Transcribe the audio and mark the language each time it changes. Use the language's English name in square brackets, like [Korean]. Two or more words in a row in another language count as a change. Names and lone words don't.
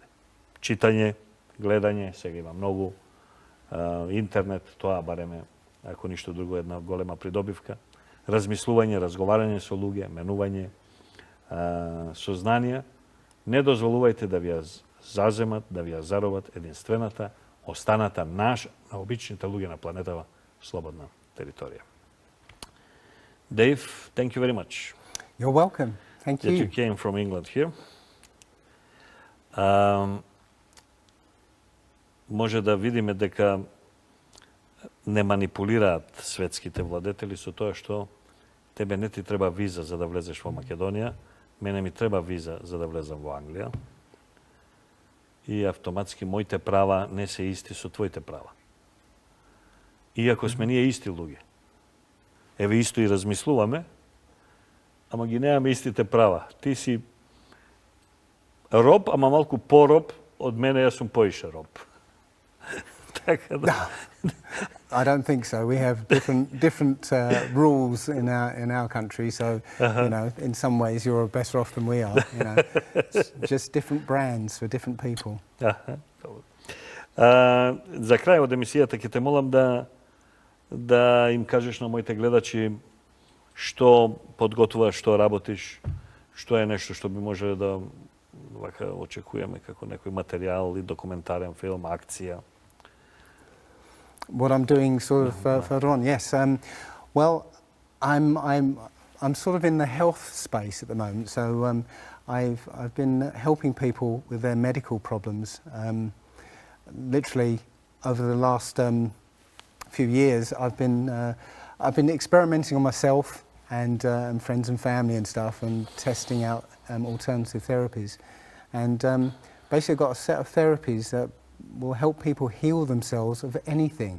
[Macedonian] Читање, гледање, сега има многу, интернет, тоа бареме, ако ништо друго, една голема придобивка. Размислување, разговарање со луѓе, менување, сознанија. Не дозволувајте да ви ја заземат, да ви ја заробат единствената, останата наша, на обичните луѓе на планетава, слободна територија. [English] Dave, thank you very much. You're welcome. Thank That you you. came from England here. [Macedonian] Може да видиме дека не манипулираат светските владетели со тоа што тебе не ти треба виза за да влезеш во Македонија, мене ми треба виза за да влезам во Англија. И автоматски моите права не се исти со твоите права. Иако сме ние исти луѓе. Еве исто и размислуваме, ама ги немаме истите права. Ти си роб, ама малку пороб од мене, јас сум поише роб. Така да. [English] I don't think so. We have different rules in our country, so you know, in some ways you're better off than we are. You know, it's just different brands for different people. [Macedonian] За крај од емисијата ќе те молам да им кажеш на моите гледачи што подготвуваш, што работиш, што е нешто што би можеле да вака очекуваме како некој материјал или документарен филм, акција. [English] What I'm doing sort of further on, yes. Well, I'm sort of in the health space at the moment, so I've been helping people with their medical problems. Literally over the last few years, I've been experimenting on myself and friends and family and stuff, and testing out alternative therapies, and basically got a set of therapies that will help people heal themselves of anything.